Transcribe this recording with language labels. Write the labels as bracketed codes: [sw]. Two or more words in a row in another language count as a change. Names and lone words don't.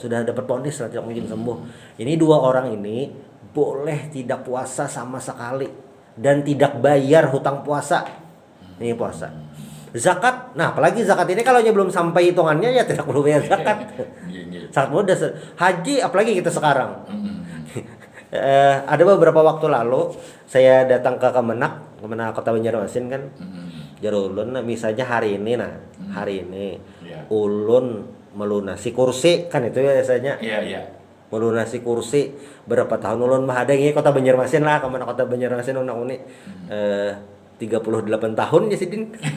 [id] Sudah dapat vonis lah tidak mungkin sembuh. Ini 2 orang ini boleh tidak puasa sama sekali dan tidak bayar hutang puasa. Ini puasa. Zakat, nah apalagi zakat ini kalau belum sampai hitungannya ya tidak perlu bayar zakat. Sangat mudah. Haji apalagi kita sekarang. Ada beberapa waktu lalu saya datang ke Kemenak Kota Banjarmasin kan. [bjn] Jarulun misalnya hari ini ulun melunasi kursi kan itu ya biasanya. [id] Iya. [bjn] Melunasi kursi berapa tahun ulun mah ada ini Kota Banjarmasin lah, Kemenak Kota Banjarmasin uni 38 tahun ya Sidin.